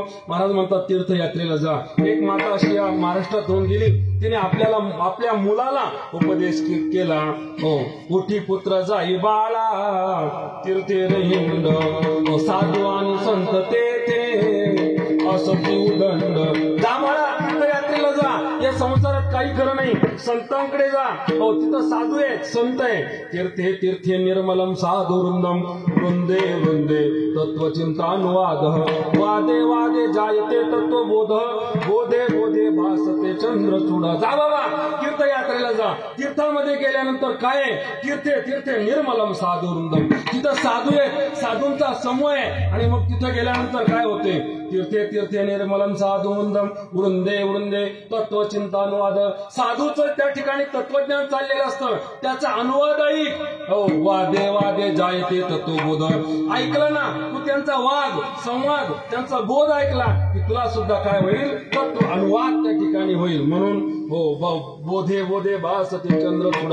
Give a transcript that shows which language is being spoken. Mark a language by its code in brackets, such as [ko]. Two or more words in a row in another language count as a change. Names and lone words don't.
[mr] महाराज म्हणतात तीर्थयात्रेला जा. एक माता अशी या महाराष्ट्रात होऊन गेली, तिने आपल्या मुलाला उपदेश केला, हो उठी पुत्र जाई बाळा तीर्थे हिंड, साधू आणि संत ते असती उदंड. जा बाळा तीर्थयात्रेला जा, या संसारात काही खरं नाही, संतांकडे जा, हो तिथं साधू आहेत संत आहे. [sa] तीर्थे तीर्थे निर्मलम साधू वृंदम वृंदे वृंदे तत्वचिंतानुवाद, वादे वादे जायते तत्वबोध, बोधे बोधे भासते चंद्रचूड. [mr] जा बाबा तीर्थयात्रेला जा. तीर्थामध्ये गेल्यानंतर काय आहे, [sa] तीर्थे तीर्थे निर्मलम साधू वृंदम, [mr] तिथं साधू आहेत, साधूंचा समूह आहे, आणि मग तिथं गेल्यानंतर काय होते, [sa] तीर्थे तीर्थे निर्मलम साधू वृंदम वृंदे वृंदे तत्वचिंतानुवाद. [mr] साधूचं त्या ठिकाणी तत्वज्ञान चाललेलं असतं, त्याचा अनुवाद ऐक, [sa] हो वादे वादे जायते तत्वबोध. [mr] ऐकलं ना तू त्यांचा वाद संवाद, त्यांचा बोध ऐकला की तुला सुद्धा काय होईल, तत्व अनुवाद त्या ठिकाणी होईल. म्हणून हो [sa] बोधे बोधे भासते चंद्रचूड.